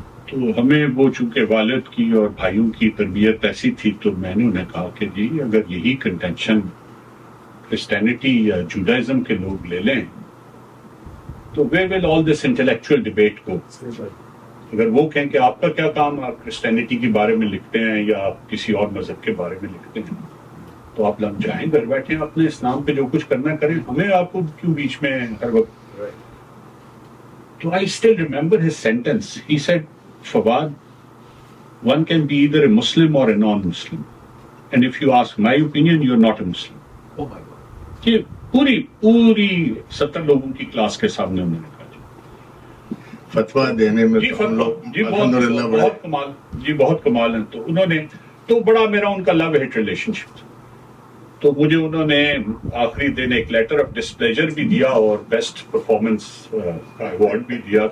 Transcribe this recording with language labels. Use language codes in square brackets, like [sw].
[ur] تو ہمیں وہ چونکہ والد کی اور بھائیوں کی تربیت ایسی تھی تو میں نے انہیں کہا کہ جی اگر یہی کنٹینشن کرسچینٹی یا جوڈائزم کے لوگ لے لیں تو [en] where will all this intellectual debate go؟ [ur] اگر وہ کہیں کہ آپ کا کیا کام، آپ کرسچینٹی کے بارے میں لکھتے ہیں یا آپ کسی اور مذہب کے بارے میں لکھتے ہیں، تو آپ لگ جائیں گھر بیٹھے اپنے اسلام پہ جو کچھ کرنا کریں، ہمیں آپ کو کیوں بیچ میں ہر وقت. تو [en] I still remember his sentence. He said, Fawad, one can be either a Muslim or a non-Muslim. And if you ask my opinion, you're not a Muslim. Oh my God. [ur] یہ پوری 70 لوگوں کی کلاس کے سامنے انہوں نے کہا. فتویٰ دینے میں جی تو ہم لوگ الحمدللہ بڑے بہت کمال، جی بہت کمال ہیں. تو انہوں نے تو بڑا میرا ان کا لو ہیٹ ریلیشن شپ تھا. تو مجھے انہوں نے آخری دن ایک لیٹر آف ڈسپلیجر بھی دیا اور بیسٹ پرفارمنس کا ایوارڈ بھی دیا.